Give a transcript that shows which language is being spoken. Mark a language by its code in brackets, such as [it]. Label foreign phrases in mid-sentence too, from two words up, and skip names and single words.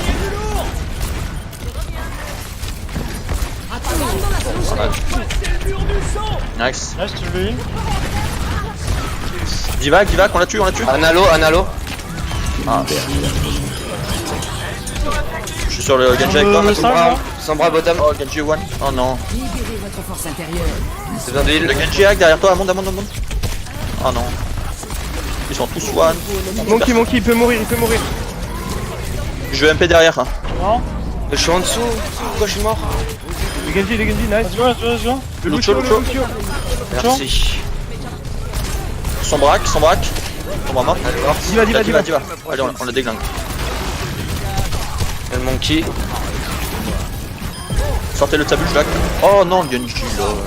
[fr] Nice. Nice, tu l'as eu. Diva, Diva, on l'a tué, on l'a tué. Analo, Analo. Ah, merde. Je suis sur le Genji avec toi, le Mathieu. singe, là. Sans bras bottom. Oh, Genji one. Oh non. Libérez votre force intérieure. C'est besoin de Le heal. Genji hack derrière toi, monte. Oh non. Ils sont tous one. Monkey, Monkey, il peut mourir, il peut mourir. Je vais MP derrière. Hein. Non. Je suis en dessous. Pourquoi je suis mort? Les Genji, nice. [en] Let's go, let's go, let's go. [fr] Le Lucio, Lucio, Lucio. le Lucio. Merci. Son braque. Son bras mort. Diva. Allez, on le déglingue. Et le monkey. Sortez-le de sa bulle, Jack. Oh non, le Genji là.